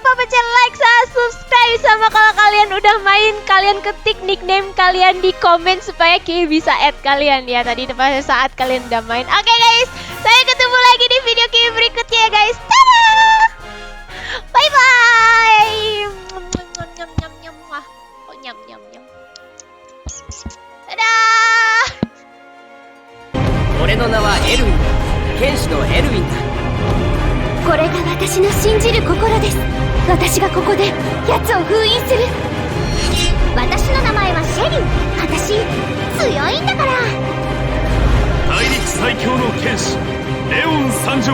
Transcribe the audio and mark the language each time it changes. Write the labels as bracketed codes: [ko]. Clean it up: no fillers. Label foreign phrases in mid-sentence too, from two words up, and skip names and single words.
[id] Jangan lupa pencet like, subscribe sama kalau kalian udah main kali kalian ketik nickname kalian di komen supaya Ki bisa add kalian ya tadi pada saat kalian udah main. Oke guys, saya ketemu lagi di video Ki berikutnya ya guys. [en] Dadah! Bye bye. [id] Nyam nyam nyam. Wah, kok nyam nyam nyam. Dadah. [ja] 俺の名はエルウィン、剣士のエルウィンだ。これが私の信じる心です。私がここで奴を封印する。私の名前はシェリン。私強いんだから。大陸最強の剣士レオン参上。